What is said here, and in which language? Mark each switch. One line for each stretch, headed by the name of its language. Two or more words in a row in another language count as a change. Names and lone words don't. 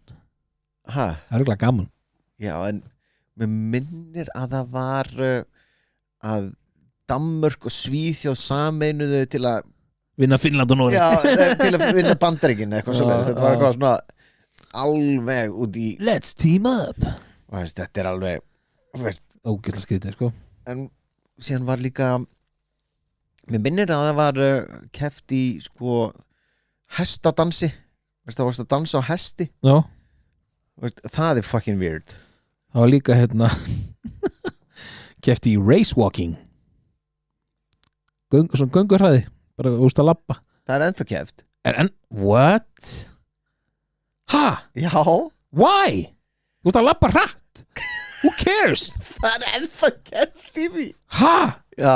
Icelandic: ha? það er örugglega gaman Já, en mér minnir að það var að Danmörk og Svíþjóð sameinuðu til að vinna Finnland og Nóri já, til að vinna Bandaríkin eitthvað svoleiðis, þetta var eitthvað svona alveg út í
English: let's team up
Icelandic: þetta er alveg ógeðslega skrítið sko en síðan var líka mér minnir að það var keppt í sko hestadansi það varst að dansa á hesti já, það er
English: fucking weird
Icelandic: það var líka hérna kefti í
English: race walking
Icelandic: svona göngurhræði bara úst að labba það er ennþá keppt what? Ha? já, Why? Þú ert að labba hratt
English: Who cares?
Icelandic: það er ennþá keppt í því Ha? já,